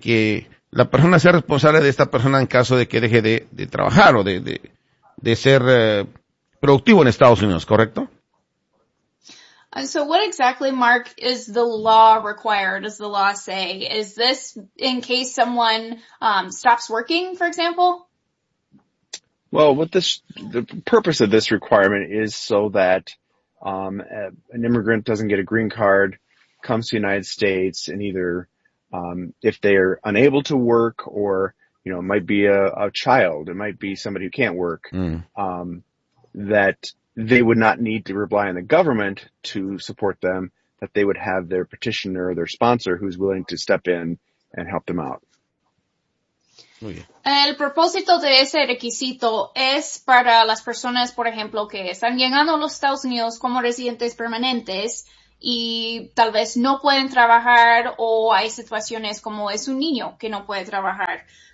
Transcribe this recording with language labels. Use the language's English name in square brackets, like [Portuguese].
[Spanish] Que la persona sea responsable de esta persona en caso de que deje de trabajar o de ser productivo en Estados Unidos, ¿correcto? [English] So what exactly, Mark, is the law required, does the law say? Is this in case someone stops working, for example? Well, the purpose of this requirement is so that an immigrant doesn't get a green card, comes to the United States, and either if they're unable to work or, you know, it might be a child, it might be somebody who can't work, that they would not need to rely on the government to support them, that they would have their petitioner, their sponsor, who's willing to step in and help them out. [Spanish] El propósito de ese requisito es para las personas, por ejemplo, que están llegando a los Estados Unidos como residentes permanentes y tal vez no pueden trabajar, o hay situaciones como es un niño que no puede trabajar.